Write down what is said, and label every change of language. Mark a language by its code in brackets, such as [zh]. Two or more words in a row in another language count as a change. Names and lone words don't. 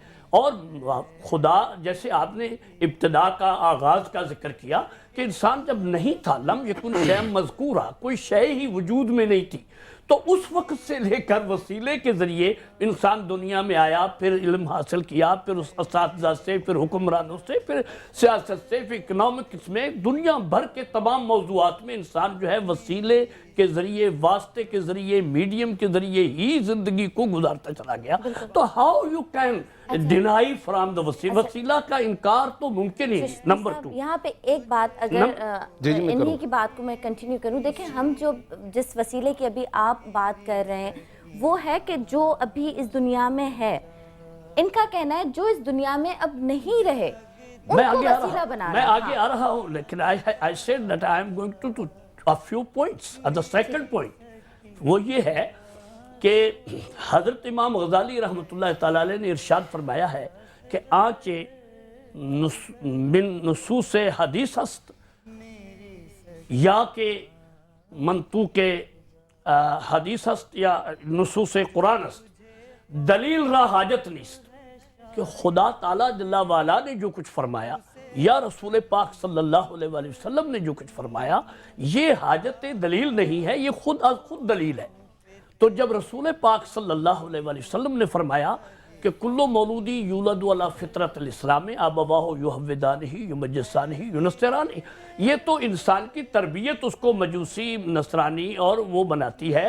[ur] اور خدا, جیسے آپ نے ابتدا کا آغاز کا ذکر کیا کہ انسان جب نہیں تھا, [ar] لم یکن شیئا مذکورا, [ur] کوئی شے ہی وجود میں نہیں تھی, تو اس وقت سے لے کر وسیلے کے ذریعے انسان دنیا میں آیا, پھر علم حاصل کیا, پھر اس اساتذہ سے, پھر حکمرانوں سے, پھر سیاست سے, پھر اکنامکس میں, دنیا بھر کے تمام موضوعات میں انسان جو ہے وسیلے کے ذریعے, واسطے کے ذریعے, میڈیم کے ذریعے ہی زندگی کو گزارتا چلا گیا. تو [en] how you can deny from the [ur] وسیلہ کا انکار تو ممکن ہی. نمبر 2, یہاں پہ ایک بات اگر انہی کی بات کو میں کنٹینیو کروں. دیکھیں, ہم جس وسیلے کی ابھی آپ بات کر رہے ہیں وہ ہے کہ جو ابھی اس دنیا میں ہے, ان کا کہنا ہے جو اس دنیا میں اب نہیں رہے ان کو وسیلہ بنا رہا. میں آگے آ رہا ہوں, لیکن [en] I said that I am going to a few points. The second point [ur] وہ یہ ہے کہ حضرت امام غزالی [ar] رحمۃ اللہ تعالیٰ علیہ [ur] نے ارشاد فرمایا ہے کہ [fa] آنچے من نصوص حدیث است یا کہ منطوق حدیث است یا نصوص قرآن است, دلیل را حاجت نیست. [ur] کہ خدا تعالیٰ [ar] جل وعلا [ur] نے جو کچھ فرمایا یا رسول پاک [ar] صلی اللہ علیہ وآلہ وسلم [ur] نے جو کچھ فرمایا, یہ حاجت دلیل نہیں ہے, یہ خود از خود دلیل ہے. تو جب رسول پاک [ar] صلی اللہ علیہ وآلہ وسلم [ur] نے فرمایا کہ [ar] کلو مولودی یولد علی فطرت الاسلام آبواہ یحودانہ یمجسانہ ینصرانہ, [ur] یہ تو انسان کی تربیت اس کو مجوسی, نصرانی اور وہ بناتی ہے.